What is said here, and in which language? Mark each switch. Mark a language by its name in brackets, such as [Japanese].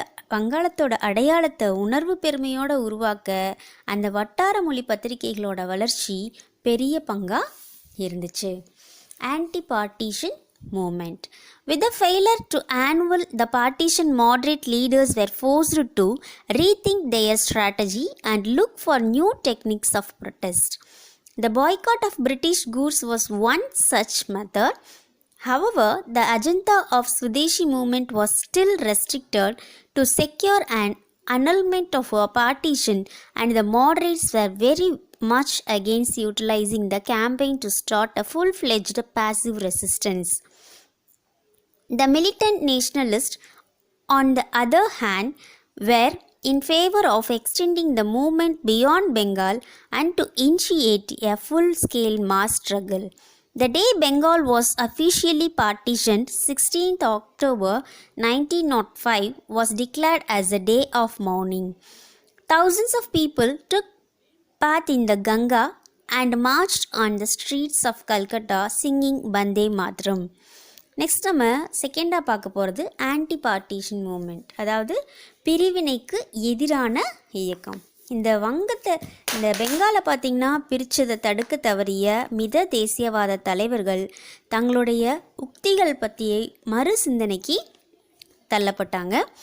[Tamil] வங்காளத்தோட அடையாளத்தை உணர்வு பெருமையோடு உருவாக்க அந்த வட்டார மொழி பத்திரிகைகளோட வளர்ச்சி பெரிய பங்காக இருந்துச்சு. [English] Anti partition movement. With the failure to annul the partition, moderate leaders were forced to rethink their strategy and look for new techniques of protest. The boycott of British goods was one such method. However, the agenda of Swadeshi movement was still restricted to secure an annulment of a partition, and the moderates were very much against utilizing the campaign to start a full-fledged passive resistance. The militant nationalists, on the other hand, were in favor of extending the movement beyond Bengal and to initiate a full-scale mass struggle. The day Bengal was officially partitioned, 16th October 1905, was declared as a day of mourning. Thousands of people took part in the Ganga and marched on the streets of Calcutta singing Bande Mataram. [Tamil] Next நம்ம செகண்டாக பார்க்க போகிறது anti partition moment, அதாவது பிரிவினைக்கு எதிரான இயக்கம். இந்த பெங்காலை பார்த்திங்கன்னா பிரித்ததை தடுக்க தவறிய மித தேசியவாத தலைவர்கள் தங்களுடைய உக்திகள் பற்றிய மறு சிந்தனைக்கு தள்ளப்பட்டாங்க.